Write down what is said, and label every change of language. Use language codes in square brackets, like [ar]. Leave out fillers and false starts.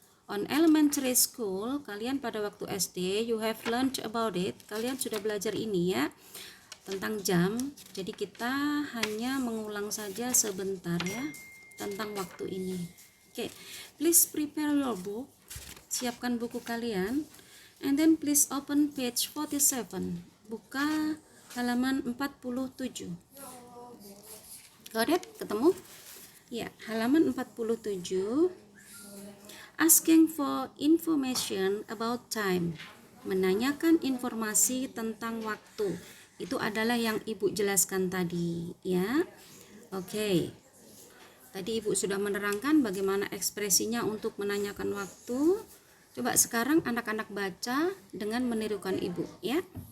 [en] On elementary school, [id] kalian pada waktu SD, [en] you have learned about it. [id] Kalian sudah belajar ini ya, tentang jam. Jadi kita hanya mengulang saja sebentar ya, tentang waktu ini. [en] Oke, please prepare your book. [id] Siapkan buku kalian. [en] And then please open page 47. [id] Buka halaman 47. [en] Got it? [id] Ketemu? Ya, halaman 47. [en] Asking for information about time. [id] Menanyakan informasi tentang waktu. Itu adalah yang Ibu jelaskan tadi, ya. Oke. Tadi Ibu sudah menerangkan bagaimana ekspresinya untuk menanyakan waktu. Coba sekarang anak-anak baca dengan menirukan Ibu, ya.